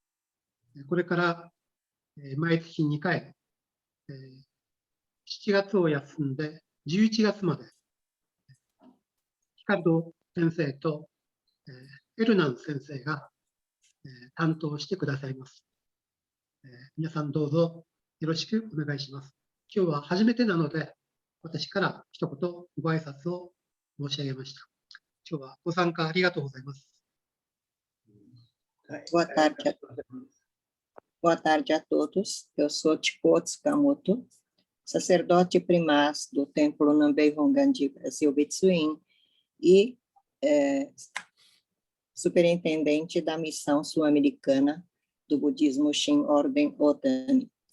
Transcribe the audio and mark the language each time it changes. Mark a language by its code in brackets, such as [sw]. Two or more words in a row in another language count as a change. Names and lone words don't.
[ja] これから毎月2回、7月を休んで11月まで、ヒカルド先生とエルナン先生が担当してくださいます。皆さんどうぞよろしくお願いします。今日は初めてなので、私から一言ご挨拶を申し上げました。今日はご参加ありがとうございます。 [pt] Boa tarde a todos. Eu sou Chiko Tsukamoto, sacerdote primaz do Templo Nambe Honganji Brasil Betsuin e superintendente da missão sul-americana do budismo Shin Ordem Otani.